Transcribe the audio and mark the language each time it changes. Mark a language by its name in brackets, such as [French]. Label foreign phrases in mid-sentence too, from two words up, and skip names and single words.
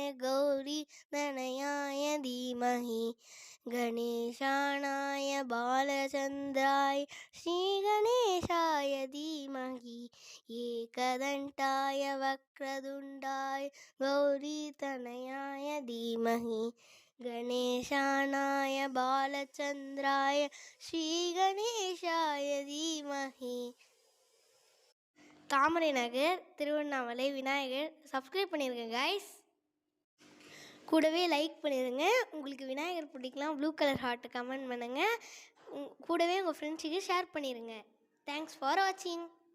[Sanskrit] गौरीतनयाय धीमहि गणेशानाय बालचन्द्राय श्रीगणेशाय धीमहि एकदन्ताय वक्रतुण्डाय गौरीतनयाय धीमहि गणेशानाय बालचन्द्राय श्रीगणेशाय धीमहि. [Tamil] தாமரை நகர், திருவண்ணாமலை விநாயகர். சப்ஸ்கிரைப் பண்ணிடுங்க கைஸ். கூடவே லைக் பண்ணிடுங்க. உங்களுக்கு விநாயகர் பிடிக்கலாம், [English] blue color heart comment [Tamil] பண்ணுங்கள். கூடவே உங்கள் ஃப்ரெண்ட்ஸுக்கு ஷேர் பண்ணிடுங்க. [English] thanks for watching.